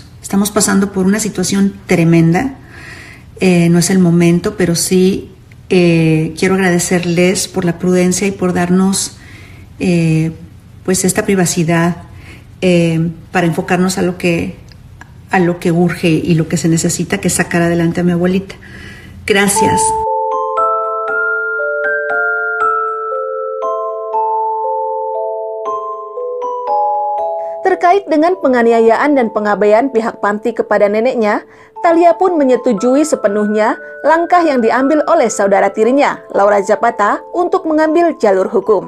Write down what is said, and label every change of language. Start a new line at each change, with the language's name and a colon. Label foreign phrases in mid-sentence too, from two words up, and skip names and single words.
Spanish: Estamos pasando por una situación tremenda, no es el momento, pero sí quiero agradecerles por la prudencia y por darnos pues esta privacidad para enfocarnos a lo que urge y lo que se necesita, que es sacar adelante a mi abuelita. Gracias.
Indonesian: Terkait dengan penganiayaan dan pengabaian pihak panti kepada neneknya, Thalia pun menyetujui sepenuhnya langkah yang diambil oleh saudara tirinya, Laura Zapata, untuk mengambil jalur hukum.